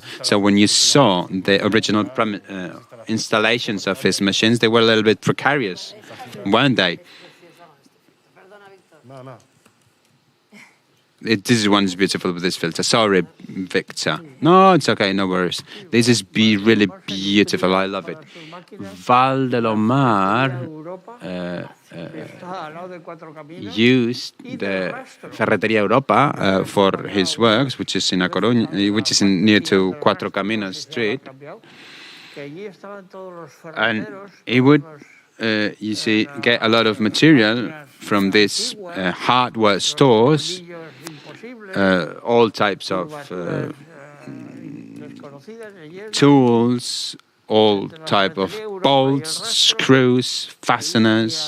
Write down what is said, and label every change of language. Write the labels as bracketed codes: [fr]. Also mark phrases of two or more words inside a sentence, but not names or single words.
[en] So when you saw the original installations of his machines, they were a little bit precarious, weren't they? This one is beautiful with this filter. Sorry, Victor. No, it's okay, no worries. This is really beautiful. I love it. VAL del Omar used the Ferretería Europa for his works, which is in A Coruña, which is near to Cuatro Caminos Street. And he would, you see, get a lot of material from these hardware stores, all types of tools, all type of bolts, screws, fasteners.